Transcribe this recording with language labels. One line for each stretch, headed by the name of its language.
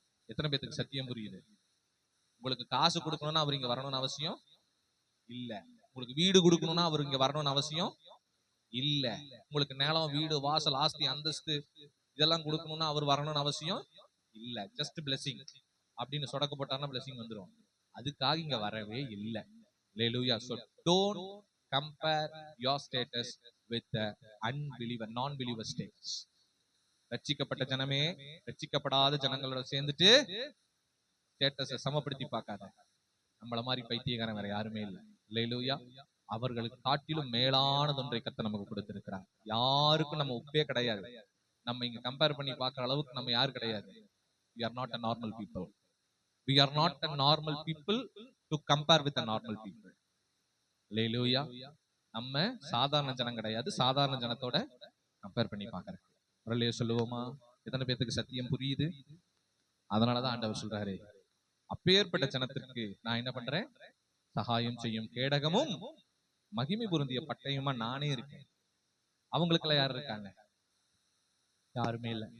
Tamil: எத்தனை பேருக்கு சத்தியம் புரியுது? உங்களுக்கு காசு கொடுக்கணும்னா அவர் இங்க வரணும்னு அவசியம் இல்ல. உங்களுக்கு வீடு கொடுக்கணும்னா அவர் இங்க வரணும்னு அவசியம் இல்ல. உங்களுக்கு நிலம், வீடு, வாசல், ஆஸ்தி, அந்தஸ்து இதெல்லாம் கொடுக்கணும்னா அவர் வரணும்னு அவசியம் இல்ல. ஜஸ்ட் பிளெஸிங் அப்படின்னு சொடக்கு போட்டார்னா பிளெஸிங் வந்துடும். அதுக்காக இங்க வரவே இல்லை. Hallelujah.
English: So don't compare your status with the unbeliever, non-believer status.
Tamil: ரட்சிக்கப்பட்ட ஜனமே ரட்சிக்கப்படாத ஜனங்களோட சேர்ந்துட்டு ஸ்டேட்டஸை சமப்படுத்தி பார்க்காத. நம்மள மாதிரி பைத்தியக்காரன் வேற யாருமே இல்லை. ஹல்லேலூயா. அவர்களுக்கு காட்டிலும் மேலானது ஒன்றை கர்த்தர் நமக்கு கொடுத்திருக்கிறார். யாருக்கும் நம்ம ஒப்பே கிடையாது. நம்ம இங்க கம்பேர் பண்ணி பார்க்கிற அளவுக்கு நம்ம யாரு கிடையாது.
English: We are not a normal people. We are not a normal people to compare with a normal people.
Tamil: ஹல்லேலூயா. நம்ம சாதாரண ஜனம் கிடையாது. சாதாரண ஜனத்தோட கம்பேர் பண்ணி பார்க்கறேன். வரலையே சொல்லுவோமா? எத்தனை பேருக்கு சத்தியம் புரியுது? அதனாலதான் ஆண்டவர் சொல்றாரு, அப்பேற்பட்ட ஜனத்திற்கு நான் என்ன பண்றேன்? சகாயம் செய்யும் கேடகமும் மகிமை பொருந்திய பட்டயமா நானே இருக்கேன். அவங்களுக்கு எல்லாம் யாரு இருக்காங்க? யாருமே இல்லை.